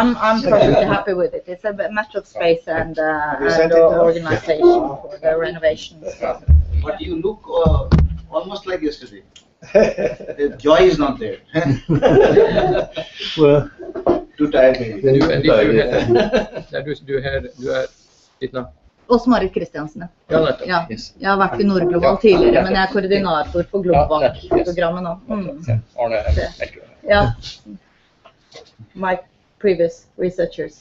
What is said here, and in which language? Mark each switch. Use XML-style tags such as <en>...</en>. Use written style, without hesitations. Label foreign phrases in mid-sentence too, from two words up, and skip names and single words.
<en>I'm perfectly happy with it. It's a matter of space and organization for the renovation. But you look almost like yesterday. The joy is not there. Well, Too tired maybe.</en> <no>Du er ditt navn? Åsmarit Kristiansen. Ja, nettopp. Ja.</no> <en>Yes.</en> <no>Jeg har vært i Nordglobal tidligere, men jeg er koordinator for Globak-programmet nå. Arne Melker.</no> <en>Yeah. My previous researchers.</en>